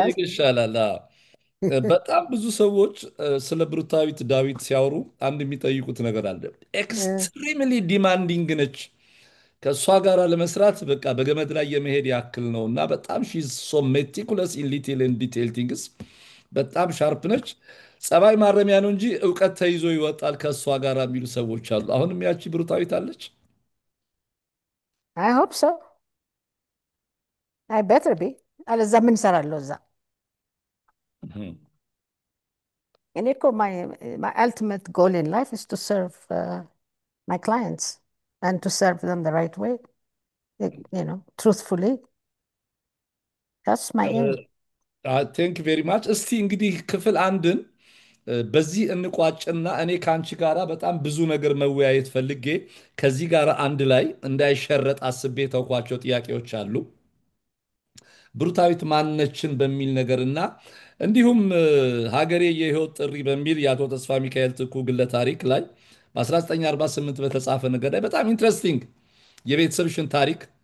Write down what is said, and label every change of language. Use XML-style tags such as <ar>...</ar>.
<am>ብጠይቅ ይሻላል። አዎ። በጣም ብዙ ሰዎች ስለ ብሩክታዊት ዳዊት ሲያወሩ አንድ የሚጠይቁት ነገር አለ።</am> <en>ኤክስትሪምሊ ዲማንዲንግ</en> <am>ነች። ከእሷ ጋር ለመስራት በቃ በገመድ ላይ የመሄድ ያክል ነው እና በጣም</am> <en>ሺዝ ሶ ሜቲኩለስ ኢን ሊትል ኤንድ ዲቴል ቲንግስ</en> <am>በጣም ሻርፕ ነች። ጸባይ ማረሚያ ነው እንጂ እውቀት ተይዞ ይወጣል ከእሷ ጋር የሚሉ ሰዎች አሉ። አሁንም ያቺ ብሩክታዊት አለች።</am> <en>አይ ሆፕ ሶ አይ ቤተር ቢ።</en> <am>አለዛ ምን እሰራለሁ እዛ? እህም። እኔ እኮ</am> <en>my ultimate goal in life is to serve my clients and to serve them the right way, truthfully. That's my aim. ቴንክ ቬሪ ማች።</en> <am>እስቲ እንግዲህ ክፍል አንድን በዚህ እንቋጭና እኔ ከአንቺ ጋራ በጣም ብዙ ነገር መወያየት ፈልጌ ከዚህ ጋር አንድ ላይ እንዳይሸረጥ አስቤ ተውኳቸው ጥያቄዎች አሉ። ብሩክታዊት ማነችን በሚል ነገርና እንዲሁም ሀገሬ የህይወት ጥሪ በሚል የአቶ ተስፋ ሚካኤል ትኩ ግለ ታሪክ ላይ በ1948 በተጻፈ ነገር ላይ በጣም ኢንትረስቲንግ የቤተሰብሽን ታሪክ</am>